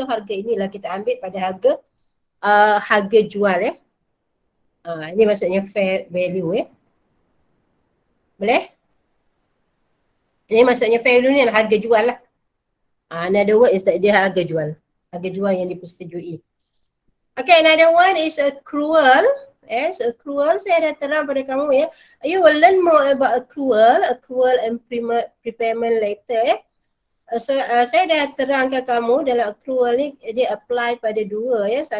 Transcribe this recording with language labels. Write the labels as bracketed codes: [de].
[ms] So harga inilah kita ambil pada harga jual ya. Ini maksudnya fair value ya. Boleh? Ini maksudnya fair value ni adalah harga jual lah. [en] Another word is that [ms] dia harga jual. Harga jual yang dipersetujui. [en] Okay, another one is accrual. [ms] Yes, accrual saya dah terang pada kamu ya. [en] You will learn more about accrual and prepayment later. [ms] So saya dah terangkan kamu dalam accrual ni dia apply pada dua ya.